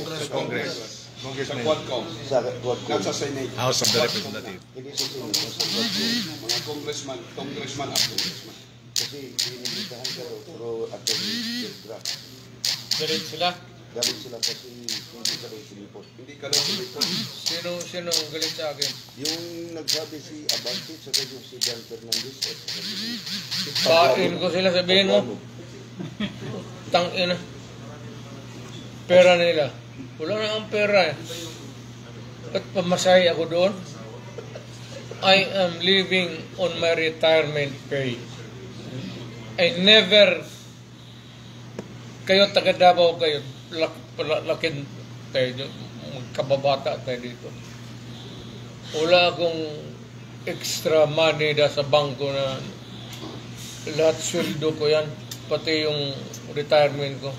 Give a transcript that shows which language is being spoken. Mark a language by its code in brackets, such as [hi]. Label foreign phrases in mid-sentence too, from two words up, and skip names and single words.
[tl] House Congress. Sa Congressman. Quadcom. Sa Quadcom. Not sa Senate. House of the Representative. Hindi sa Senate, sa Quadcom. Mga congressman at congressman. Kasi inimbitahan ka daw, pero attorney Pedra. Galit sila. Galing sila kasi hindi ka daw sumipot. Hindi ka daw sumipot. Sino ang galit sa akin? Yung nagsabi si Abante, saka yung si Dan Fernandez, at saka si Pain ko sila, sabihin mo. Tangina. Pera nila. Wala na ang pera eh. At pamasahe ako doon. [en] I am living on my retirement pay. I never, [tl] kayo taga Davao kayo, lakin tayo, kababata tayo dito. Wala akong [en] extra money [tl] da sa bangko na lahat sweldo ko yan, pati yung retirement ko.